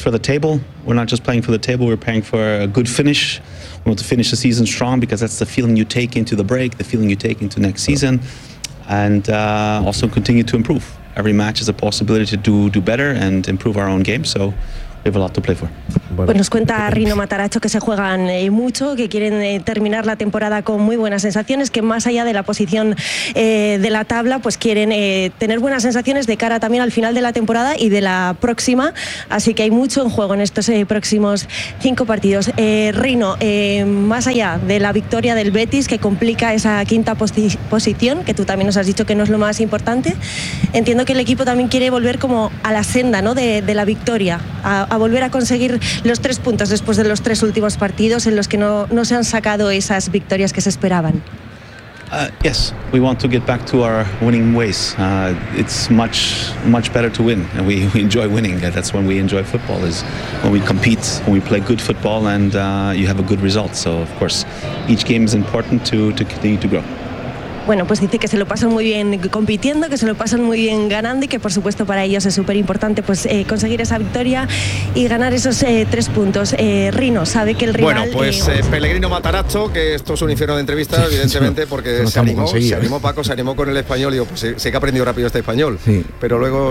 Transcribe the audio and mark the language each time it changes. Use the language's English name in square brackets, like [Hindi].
[English] We're not just playing for the table. We're playing for a good finish. We want to finish the season strong because that's the feeling you take into the break, the feeling you take into next season, and also continue to improve. Every match is a possibility to do better and improve our own game. So. We have a lot to play for. [Spanish] Bueno. Pues nos cuenta Rino Matarazzo que se juegan mucho, que quieren terminar la temporada con muy buenas sensaciones, que más allá de la posición de la tabla, pues quieren tener buenas sensaciones de cara también al final de la temporada y de la próxima. Así que hay mucho en juego en estos próximos 5 partidos. Rino, más allá de la victoria del Betis, que complica esa quinta posición, que tú también nos has dicho que no es lo más importante, entiendo que el equipo también quiere volver como a la senda, ¿no?, de la victoria, a volver a conseguir los 3 puntos después de los 3 últimos partidos en los que no se han sacado esas victorias que se esperaban. [English] Yes, we want to get back to our winning ways. It's much better to win, and we enjoy winning. That's when we enjoy football, is when we compete, when we play good football, and you have a good result. So of course, each game is important to continue to grow. [Spanish] Bueno, pues dice que se lo pasan muy bien compitiendo, que se lo pasan muy bien ganando y que por supuesto para ellos es súper importante pues conseguir esa victoria y ganar esos 3 puntos. Rino, sabe que el rival... Bueno, pues Pellegrino Matarazzo, que esto es un infierno de entrevista, sí, evidentemente, sí, porque no se animó Paco, se animó con el español y digo, pues sé que ha aprendido rápido este español, sí, pero luego...